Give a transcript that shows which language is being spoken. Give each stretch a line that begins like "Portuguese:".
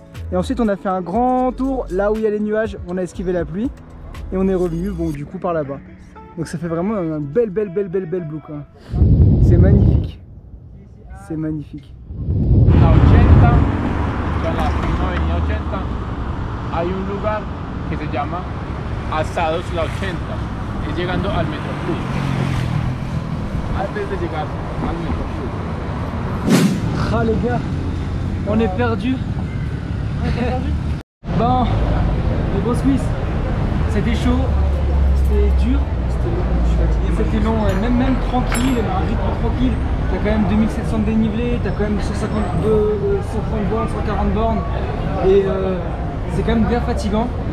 French: Et ensuite on a fait un grand tour là où il y a les nuages, on a esquivé la pluie. Et on est revenu, bon du coup par là-bas. Donc ça fait vraiment un bel blue quoi. C'est magnifique. C'est magnifique.
Spanish: La 80, o sea, la prima avenida 80, hay un lugar que se llama Asados La 80, es llegando al Metro Plus. Antes de llegar al Metro Plus.
French: Ah les gars, on est perdus. Bon, les gros Smith, c'était chaud, c'était dur, c'était long, même tranquille, un rythme tranquille. T'as quand même 2700 de dénivelé, t'as quand même 130 bornes, 140 bornes et c'est quand même bien fatigant.